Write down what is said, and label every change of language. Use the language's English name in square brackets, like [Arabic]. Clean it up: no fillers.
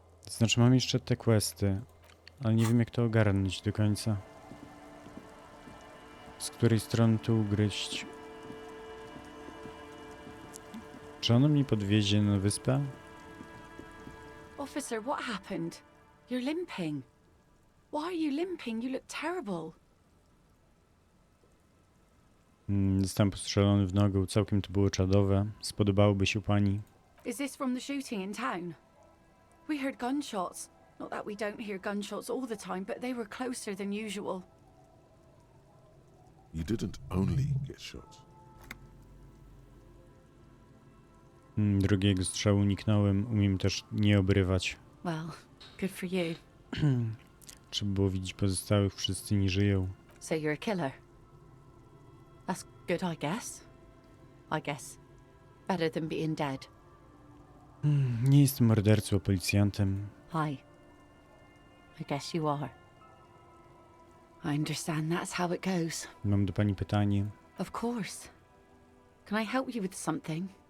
[Polish] Znaczy mam jeszcze te questy, ale nie wiem jak to ogarnąć do końca. Z której strony to ugryźć? Czy ono mnie podwiezie na wyspę? [English] Officer, what happened? You're limping. Why are you limping? You look terrible. [Polish] Zostałem postrzelony w nogę, całkiem to było czadowe. Spodobałoby się pani. [English] Is this from the shooting in town? We heard gunshots. Not that we don't hear gunshots all the time, but they were closer than usual. You didn't only get shot. [Polish] Drugiego strzału uniknąłem. Umiem też nie obrywać. [English] Well, good for you. [Polish] Trzeba było widzieć pozostałych, wszyscy nie żyją. [English] So you're a killer? That's good, I guess. I guess. Better than being dead. [Polish] Nie jestem mordercą, a policjantem. [English] I guess you are. I understand that's how it goes. [Polish] Mam do pani pytanie. [English] Of course. Can I help you with something?